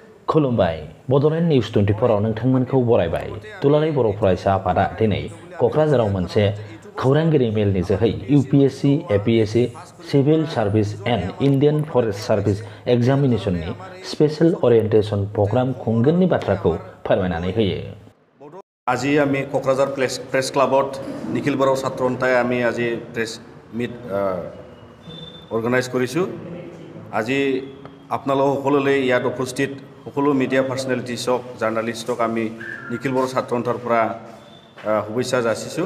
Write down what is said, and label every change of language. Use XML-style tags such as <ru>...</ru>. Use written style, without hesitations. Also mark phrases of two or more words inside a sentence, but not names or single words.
<brx>खुलुमबाय बड'लेण्ड निउज 24 आव नोंथांमोनखौ बरायबाय। दुलाराय बर' फरायसा आफादा दिनै क'क्राझाराव मोनसे खौरांगिरि मेलनि जोहै UPSC, APSC,</brx> <en>civil service and Indian forest service</en> <brx>एग्जामिनेशननि</brx> <en>special orientation program</en> <brx>खुंगोननि बाथ्राखौ फोरमायनानै होयो।</brx> <as>আজি আমি কোকৰাঝাৰ প্ৰেছ ক্লাবত নিখিল বড়ো ছাত্ৰ সন্থাই আমি আজি</as> <en>press meet organize</en> <as>কৰিছোঁ। আজি আপোনালোক সকলোলৈ ইয়াত উপস্থিত সকলো</as> <en>media personalities</en> <as>জাৰ্ণালিষ্টক আমি নিখিল বড়ো ছাত্ৰ সন্থাৰ পৰা শুভেচ্ছা যাচিছোঁ।</as>